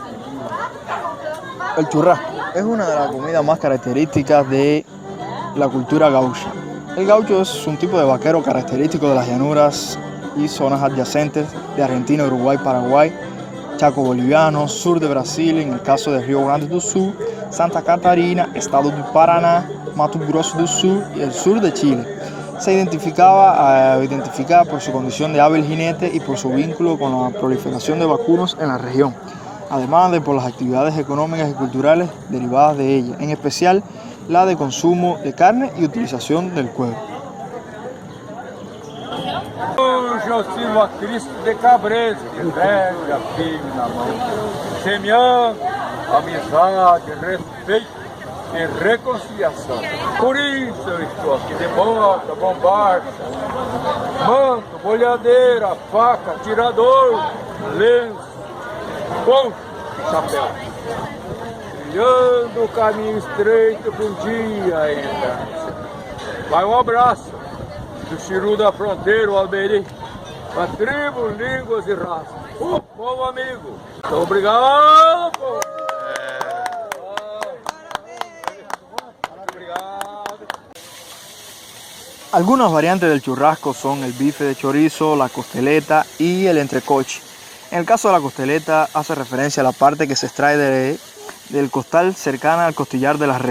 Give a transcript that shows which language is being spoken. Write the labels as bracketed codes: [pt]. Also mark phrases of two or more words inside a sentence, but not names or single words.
[es] El churrasco es una de las comidas más características de la cultura gaucha. El gaucho es un tipo de vaquero característico de las llanuras y zonas adyacentes de Argentina, Uruguay, Paraguay, Chaco boliviano, sur de Brasil, en el caso de Rio Grande do Sul, Santa Catarina, estado do Paraná, Mato Grosso do Sul y el sur de Chile. Se identificaba por su condición de hábil jinete y por su vínculo con la proliferación de vacunos en la región, además de por las actividades económicas y culturales derivadas de ella, en especial la de consumo de carne y utilización del cuero. [pt] Hoje eu sirvo a Cristo de cabresto, que pega firme na mão, semeando amizade, respeito e reconciliação. Por isso eu estou aqui de bota, bombarda, manto, bolhadeira, faca, tirador, lenço, poncho e chapéu. Trilhando o caminho estreito para um dia ainda. Vai um abraço do Chiru da Fronteira, o Alberi, para tribo, línguas e raças. Povo amigo, muito obrigado, povo. [es] Algunas variantes del churrasco son el bife de chorizo, la costeleta y el entrecoche. En el caso de la costeleta hace referencia a la parte que se extrae del costal cercana al costillar de la res.